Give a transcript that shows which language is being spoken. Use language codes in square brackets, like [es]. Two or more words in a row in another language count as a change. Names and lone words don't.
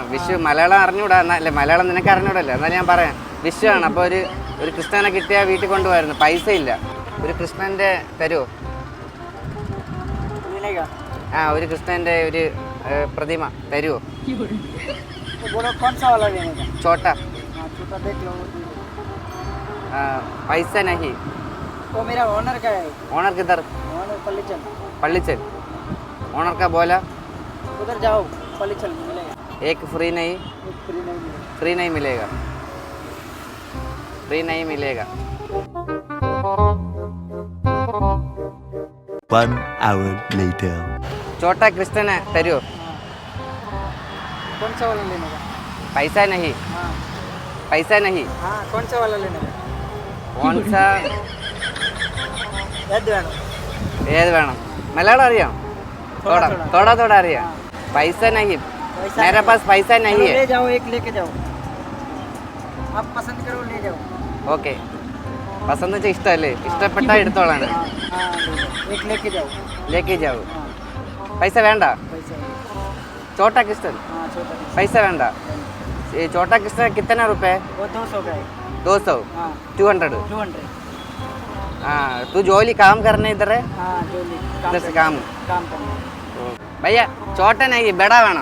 [ml] വിഷു മലയാളം അറിഞ്ഞൂടാ, അല്ലേ മലയാളം നിനക്ക് അറിഞ്ഞൂടല്ലേ, എന്നാലും ഞാൻ പറയാം. വിഷു ആണ്. അപ്പോൾ ഒരു കൃഷ്ണനെ കിട്ടിയാൽ വീട്ടിൽ കൊണ്ടുപോയിരുന്നു. പൈസ ഇല്ല. ഒരു കൃഷ്ണൻ്റെ തരുമോ? ആ, ഒരു കൃഷ്ണൻ്റെ ഒരു പ്രതിമ തരുമോ? [hi] ചോട്ട पैसा नहीं. वो मेरा ओनर का है. ओनर किधर? ओनर पल्लीचल. पल्लीचल. ओनर का बोला उधर जाओ, पल्लीचल मिलेगा. एक फ्री नहीं. एक फ्री नहीं मिलेगा. फ्री नहीं मिलेगा. फ्री नहीं मिलेगा. [en] 1 hour later. [hi] छोटा कृष्ण है तरियो. कौन सा वाला लेने का? पैसा नहीं. हाँ. पैसा नहीं. हाँ, कौन सा वाला लेने का? कौन सा? [ml] ഏത് വേണം? മലയാളം അറിയാം? [hi] थोड़ा थोड़ा അറിയാം. पैसा नहीं. मेरे पास पैसा नहीं है. ले जाओ, एक लेके जाओ. आप पसंद करो, ले जाओ. [ml] ഓക്കെ. പസന്ത് വെച്ചാൽ ഇഷ്ടമല്ലേ? ഇഷ്ടപ്പെട്ട എടുത്തോളാണ്. [hi] एक लेके जाओ. लेके जाओ. [ml] പൈസ വേണ്ട. [hi] छोटा कृष्ण. [ml] पैसा വേണ്ട. [hi] ये छोटा कृष्ण कितना रुपए? वो 200 का है. 200. हाँ. 200. 200. हाँ, तू जोली काम करने इधर है? हाँ, जो इधर से काम करना. भैया छोटा नहीं, बड़ा വേണം.